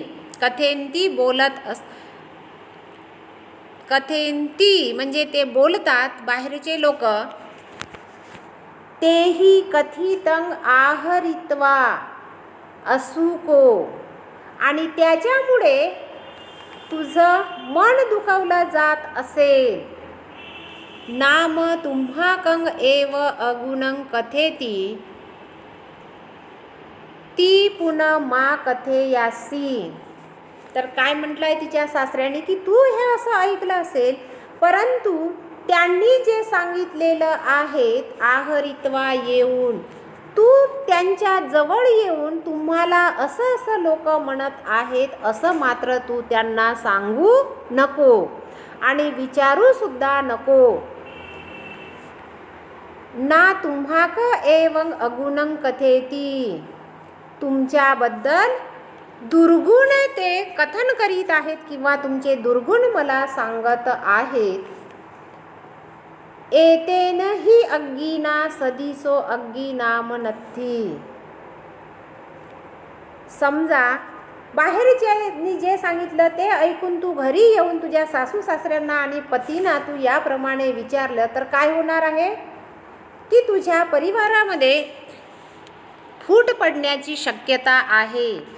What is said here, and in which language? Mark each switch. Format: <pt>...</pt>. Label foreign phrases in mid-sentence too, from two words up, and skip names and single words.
<mr>कथेंती बोलत कथेंती म्हणजे ते बोलतात बाहेरचे लोक.</mr> <pi>तेही कथितं आहरित्वा असुको</pi> <mr>आणि त्याच्यामुळे तुझं मन दुखावलं जात असेल.</mr> <pi>नाम तुम्हाकं एव अगुणं कथेती ती पुन्हा मा कथेयासी.</pi> <mr>तर काय म्हटलंय तिच्या सासऱ्याने की तू हे असं ऐकलं असेल परंतु त्यांनी जे सांगितलेलं आहे आहरित्वा येऊन तू त्यांच्या जवळ येऊन तुम्हाला असं असं लोक म्हणत आहेत असं मात्र तू त्यांना सांगू नको आणि विचारू सुद्धा नको.</mr> <pi>ना तुम्हाक एवं अगुणं कथेती</pi> <mr>तुमच्याबद्दल दुर्गुण ते कथन करीत आहेत किंवा तुमचे दुर्गुण मला सांगत आहेत.</mr> <pi>एतेन हि अग्गिना सदिसो अग्गिनाम नथी.</pi> <mr>समजा बाहेरच्यांनी जे सांगितलं ते ऐकून तू घरी येऊन तुझ्या सासू सासऱ्यांना आणि पतींना तू याप्रमाणे विचारलं तर काय होणार आहे की तुझ्या परिवारामध्ये फूट पडण्याची शक्यता आहे.</mr>